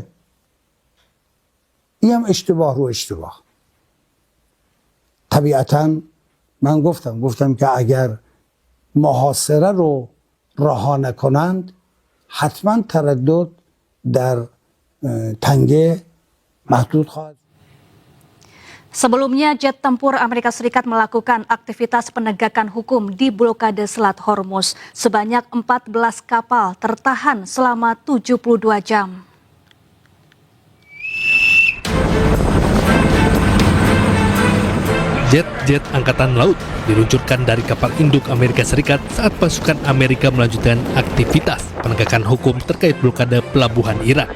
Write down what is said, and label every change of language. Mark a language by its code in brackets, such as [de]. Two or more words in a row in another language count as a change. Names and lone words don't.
[fa] این هم اشتباه رو اشتباه. طبیعتا من گفتم که اگر محاصره رو رها نکنند حتما تردد در تنگه محدود خواهد. [id] Sebelumnya, jet tempur Amerika Serikat melakukan aktivitas penegakan hukum di blokade Selat Hormuz. Sebanyak 14 kapal tertahan selama 72 jam. Jet-jet Angkatan Laut diluncurkan dari kapal induk Amerika Serikat saat pasukan Amerika melanjutkan aktivitas penegakan hukum terkait blokade pelabuhan Iran.